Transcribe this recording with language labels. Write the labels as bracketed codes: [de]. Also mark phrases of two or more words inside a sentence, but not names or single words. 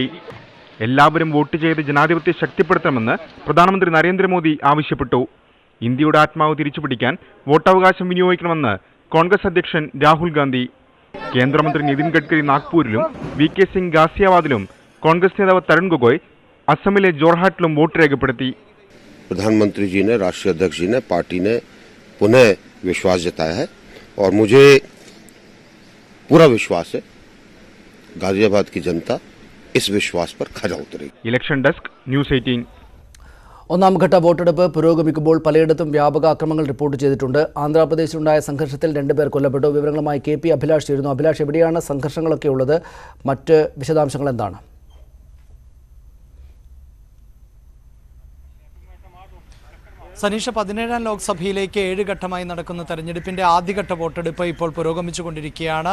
[ml] എല്ലാവരും വോട്ട് ചെയ്ത് ജനാധിപത്യം ശക്തിപ്പെടുത്തണമെന്ന് പ്രധാനമന്ത്രി നരേന്ദ്രമോദി ആവശ്യപ്പെട്ടു. ഇന്ത്യയുടെ ആത്മാവ് തിരിച്ചുപിടിക്കാൻ വോട്ടവകാശം വിനിയോഗിക്കണമെന്ന് കോൺഗ്രസ് അധ്യക്ഷൻ രാഹുൽ ഗാന്ധി. കേന്ദ്രമന്ത്രി നിതിൻ ഗഡ്കരി നാഗ്പൂരിലും VK സിംഗ് ഗാസിയാബാദിലും കോൺഗ്രസ് നേതാവ് തരുൺ ഗൊഗോയ് അസമിലെ ജോർഹാട്ടിലും വോട്ട് രേഖപ്പെടുത്തി. [hi] प्रधानमंत्री जी ने, राष्ट्रीय अध्यक्ष जी ने, पार्टी ने पुनः विश्वास जताया है और मुझे पूरा विश्वास है गाजियाबाद की जनता इस विश्वास पर खरा उतरेगी. [en] election desk News 18. [ml] ഒന്നാം ഘട്ട വോട്ടെടുപ്പ് പുരോഗമിക്കുമ്പോൾ പലയിടത്തും വ്യാപക ആക്രമണങ്ങൾ റിപ്പോർട്ട് ചെയ്തിട്ടുണ്ട്. ആന്ധ്രാപ്രദേശിലുണ്ടായ സംഘർഷത്തിൽ 2 പേർ കൊല്ലപ്പെട്ടു. വിവരങ്ങളുമായി KP അഭിലാഷ് ചേരുന്നു. അഭിലാഷ്, എവിടെയാണ് സംഘർഷങ്ങളൊക്കെ ഉള്ളത്? മറ്റ് വിശദാംശങ്ങൾ എന്താണ്? സനീഷ, 17ാം ലോക്സഭയിലേക്ക് 7 ഘട്ടമായി നടക്കുന്ന തെരഞ്ഞെടുപ്പിന്റെ ആദ്യഘട്ട വോട്ടെടുപ്പ് ഇപ്പോൾ പുരോഗമിച്ചുകൊണ്ടിരിക്കുകയാണ്.